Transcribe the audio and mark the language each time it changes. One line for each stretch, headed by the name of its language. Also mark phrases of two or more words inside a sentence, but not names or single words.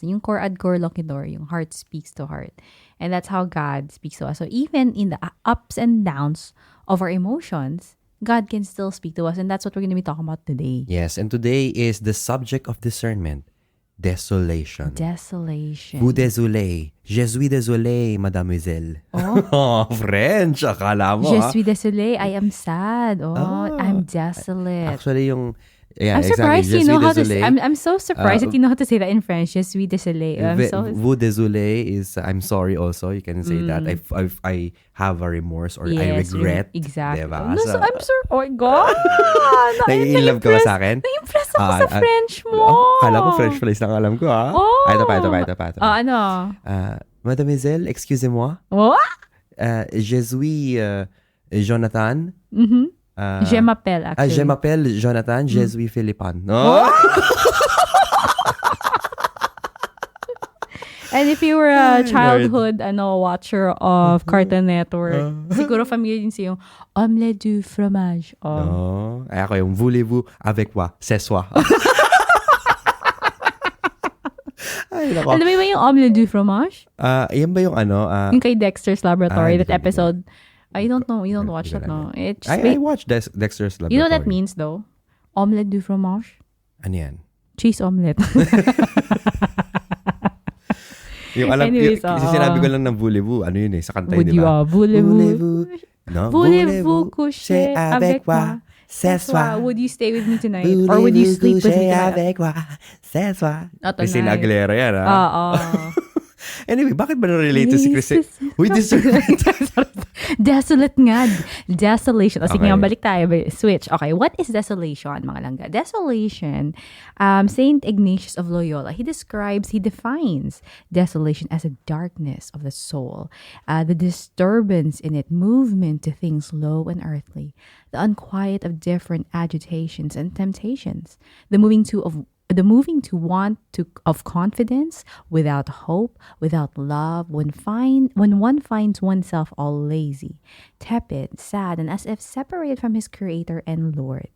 English: Yung
Latin: Cor ad Cor Loquitur,
English: yung heart speaks to heart. And that's how God speaks to us. So even in the ups and downs of our emotions, God can still speak to us. And that's what we're going to be talking about today. Yes, and today is the subject of discernment. Desolation. Desolation.
French: Vous désolé. Je suis désolé, mademoiselle.
English: Oh, French.
Filipino: Akala mo,
French: Je suis désolé.
English: I am sad. I'm desolate. Actually, yung... Yeah, I'm surprised exactly. you know how to désolé. I'm so surprised that you know how to say that in French.
French: Je suis désolé. Vous désolé
English: is I'm sorry also. You can say that. I have a remorse or I regret. Exactly. Diba? No, so I'm sorry. Oh my God.
Filipino: Nai-inlove ka ba sa akin? Na-impress ako sa French mo. Kala ko French pala isang alam ko, ha? Oh. Ito pa. Ano?
French: Mademoiselle, excusez-moi.
English: What?
French: Je suis Jonathan. Je m'appelle, actually. Je m'appelle Jonathan. Je suis Philippine. No?
English: And if you were a childhood watcher of Cartoon Network,
Filipino: siguro familiar din siya yung
French: omelette du fromage. No.
Filipino: Ay ako yung
French: voulez-vous avec moi? C'est soi.
Filipino: Ay, nako. Alam mo ba yung
French: omelette du fromage?
Filipino: Yan ba yung yung kay Dexter's Laboratory, that hindi ko.
English: episode. I don't know. You don't watch that, no? I watched Dexter's Laboratory. You know what that means, though?
French: Omelette du fromage?
Filipino: Ano yan?
English: Cheese omelette.
Filipino: Yung alam, Anyways, yung sinabi ko lang ng voulez-vous, ano yun sa kanta yun, di ba?
French: Voulez-vous.
Filipino: No?
French: Voulez-vous coucher avec moi? C'est soi.
English: Would you stay with me tonight? Or would you sleep with me tonight?
French: Avec moi? C'est soi.
English: Not Christina tonight.
Filipino: Aguilera yan, ha? Anyway, bakit ba na-relate si Christina?
English: With discernment.
Filipino: Desolate nga. Desolation. O sige Okay. nga, balik tayo.
English: Switch. Okay, what is desolation,
Filipino: mga langga?
English: Desolation, Saint Ignatius of Loyola, he defines desolation as a darkness of the soul, the disturbance in it, movement to things low and earthly, the unquiet of different agitations and temptations, the moving to want of confidence without hope, without love, when one finds oneself all lazy, tepid, sad, and as if separated from his Creator and Lord.